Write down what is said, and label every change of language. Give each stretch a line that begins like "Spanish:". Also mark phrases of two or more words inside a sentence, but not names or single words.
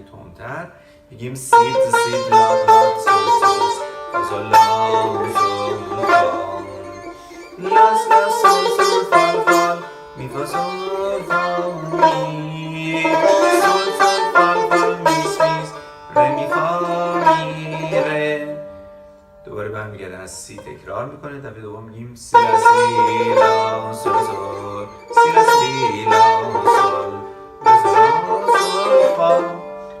Persian: آرومتر بگیم سی تا سی لا لا سول سول فا سول لا سول فا لا لا سول سول فا فا می فا سول فا می سول سول فا فا میس میس ره می فا می ره. دوباره برمیگردن از سی تکرار میکنه. دفعه دوم میگیم سی لا سی لا سول سول سی لا سی لا سول سول فا